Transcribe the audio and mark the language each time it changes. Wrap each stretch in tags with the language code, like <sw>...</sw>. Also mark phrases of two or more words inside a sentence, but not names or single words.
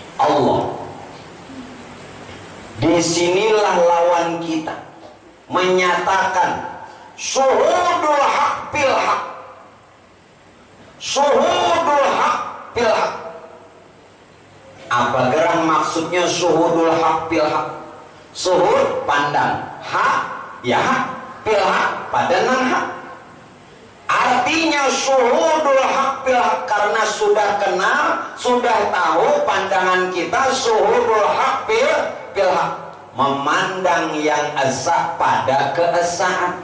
<id>Allah Disinilah lawan kita menyatakan</id> <ar>شهود الحق بالحق. شهود الحق بالحق.</ar> <id>Apa gerang maksudnya</id> <ar>شهود الحق بالحق?</ar> <id>Syuhud pandang, hak ya hak,</id> <ar>بالحق</ar> <id>padanan hak. Artinya</id> <ar>شهود الحق بالحق,</ar> <id>karena sudah kenal, sudah tahu pandangan kita</id> <ar>شهود الحق بالحق,</ar> <id>memandang yang esa pada keesaan.</id>